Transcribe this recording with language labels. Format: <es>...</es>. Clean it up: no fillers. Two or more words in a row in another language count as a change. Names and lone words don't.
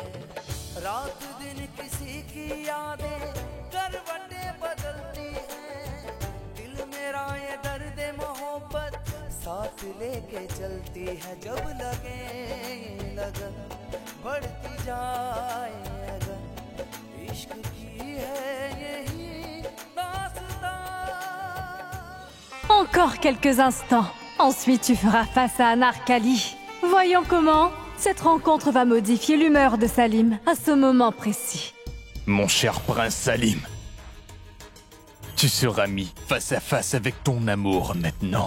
<hi>रात दिन किसी की यादें करवटें बदलती है, दिल मेरा ये दर्द मोहब्बत साथ लेके चलती है। जब लगे लगन बढ़ती जाए अगन, इश्क की है यही दास्तां।</hi> <fr>Encore quelques instants. Ensuite, tu feras face à Anarkali. Voyons comment cette rencontre va modifier l'humeur de Salim à ce moment précis. Mon cher prince Salim, tu seras mis face à face avec ton amour maintenant.</fr>